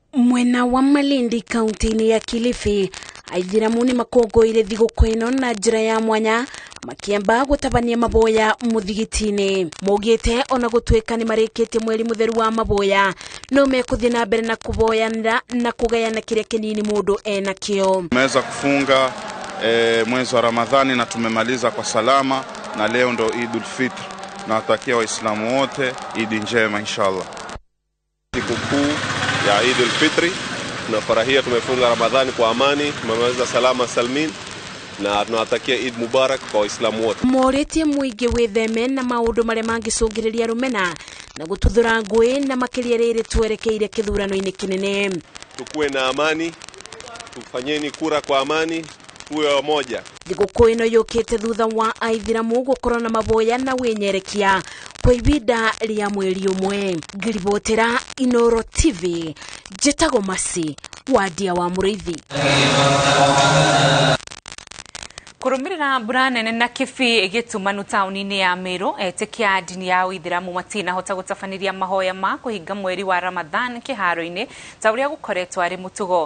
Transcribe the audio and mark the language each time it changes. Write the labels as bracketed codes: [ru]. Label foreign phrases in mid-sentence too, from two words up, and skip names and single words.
[ki] Mwena wa Malindi kaunti-ini ya Kilifi aithiramu ni makongoire thiguku ino na njira ya mwanya makiamba gutabania maboya muthigitini. Mogite ona gutweka ni marikite mweri mutheru wa maboya no mekuthie na mbere na kuboyanira na kugayana kire kinini mundu enakio. [sw] Tumeweza kufunga mwezi wa Ramadhani na tumemaliza kwa salama na leo ndo Eid ul-Fitr. Nawatakia Waislamu wote Eid njema inshallah. Sikukuu ya Eid ul-Fitr tunafurahia, tumefunga Ramadhani kwa amani, tumemaliza salama salmin na tunawatakia [ar] عيد مبارك [sw] kwa Waislamu wote. [ki] Moretie muingi witheme na maundu maria mangicungiriria rumena na gututhura ngui na makiria riri twerekeire kithurano-ini kinene. [sw] Tukue na amani, tufanyeni kura kwa amani, tuwe wamoja. [ki] Thiguku ino yukite thutha wa aithiramu gukorwo na maboya na winyerekia kwa ibida ria mweri umwe. Ngiribotera Inooro TV, Jetago Masi, Wadia wa Murithi. Kurumirira mbura nene na kifi igituma tauni-ini ya Meru etikia dini ya Uithiramu matina hota gutafaniria mahoya ma kuhinga mweri wa Ramadhan kiharo-ini ta uria gukoretwo ari mutugo.